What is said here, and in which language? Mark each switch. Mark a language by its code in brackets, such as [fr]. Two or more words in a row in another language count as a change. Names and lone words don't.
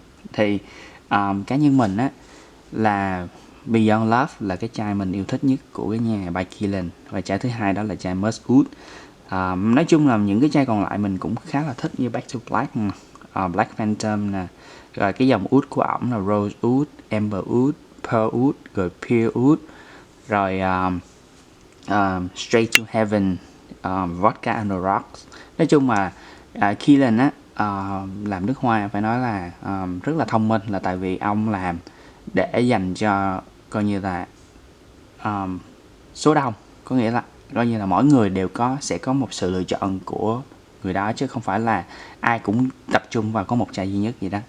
[vi] Thì cá nhân mình á, là Beyond Love là cái chai mình yêu thích nhất của cái nhà by KILIAN, và chai thứ hai đó là chai Must Oud. Nói chung là những cái chai còn lại mình cũng khá là thích, như Back to Black, Black Phantom nè, rồi cái dòng oud của ổng là Rose Oud, Amber Oud, Pearl Oud, rồi Pure Oud, rồi Straight to Heaven, Vodka on the Rocks. Nói chung là KILIAN á, làm nước hoa phải nói là rất là thông minh, là tại vì ông làm để dành cho coi như là số đông, có nghĩa là coi như là mỗi người đều sẽ có một sự lựa chọn của người đó, chứ không phải là ai cũng tập trung vào có một chai duy nhất vậy đó.